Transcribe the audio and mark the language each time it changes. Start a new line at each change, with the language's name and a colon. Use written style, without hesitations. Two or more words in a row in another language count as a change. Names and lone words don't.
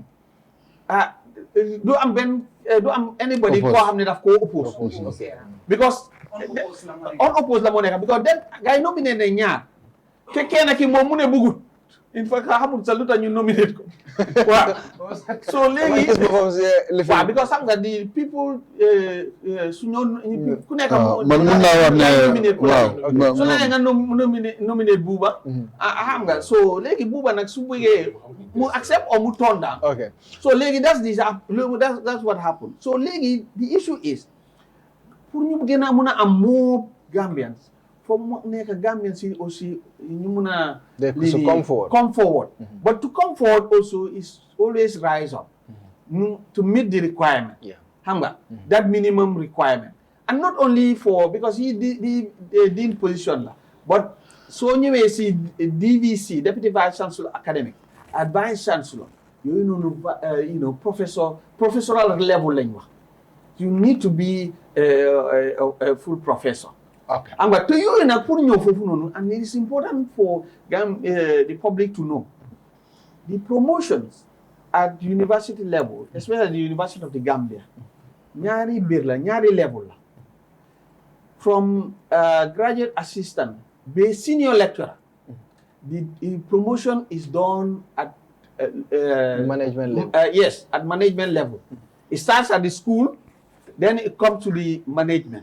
Wolof: Do am anybody koo xam ne daf koo oppose.
English: Because unopposed
Wolof: la moo nekk
English: because then
Wolof: gars yi nominé ne ñaar te kenn ki moom mu ne bëggut
English: in fact
Wolof: xamul sa lu tax ñu nominate ko waaw so léegi waaw because xam nga di people su ñoo ku nekk man mun naa wax ne waaw su la nga nominate Buuba xam nga so léegi Buuba nag su bëggee mu
English: accept or
Wolof: mu
English: turn down. Okay.
Wolof: So léegi
English: that's what happened.
Wolof: So léegi
English: the issue is
Wolof: pour ñu gën a mun a am
English: more Gambians for
Wolof: mu nekk Gambians yi aussi ñu mun a
English: come forward. But to come forward also is always rise up to meet the requirement.
Wolof: Xam nga
English: that minimum requirement. And not only for because he dean position la but
Wolof: so ñëwee si
English: DVC Deputy Vice Chancellor Academic Advanced Chancellor yooyu professoral level
Wolof: lañ wax.
English: You need to be a full professor. Okay. But to you nag
Wolof: pour ñëw foofu noonu
English: and it is important for the public to know the promotions at university level, especially the University of the Gambia, ñaari level la. From graduate assistant, be senior lecturer, the promotion is done at management level. Yes, at management level. It starts at the school, then it comes to the management.